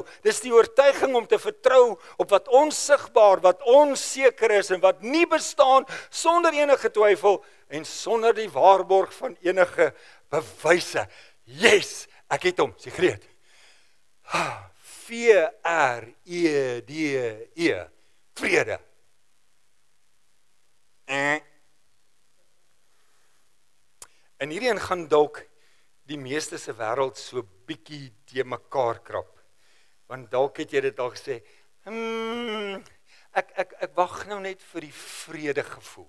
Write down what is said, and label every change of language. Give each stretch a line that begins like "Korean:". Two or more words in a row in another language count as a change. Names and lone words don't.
Afrikaans: Dis die oortuiging om te vertrou op wat onsigbaar, wat onseker is en wat nie bestaan sonder enige twyfel en sonder die waarborg van enige bewyse. Yes, ek het hom, Sigrid. V-R-E-D-E, vrede. En hierheen gaan dalk die meeste se wêreld so bietjie te mekaar krap. Want dalk het jy dit al gesê, ek wag nou net vir die vrede gevoel.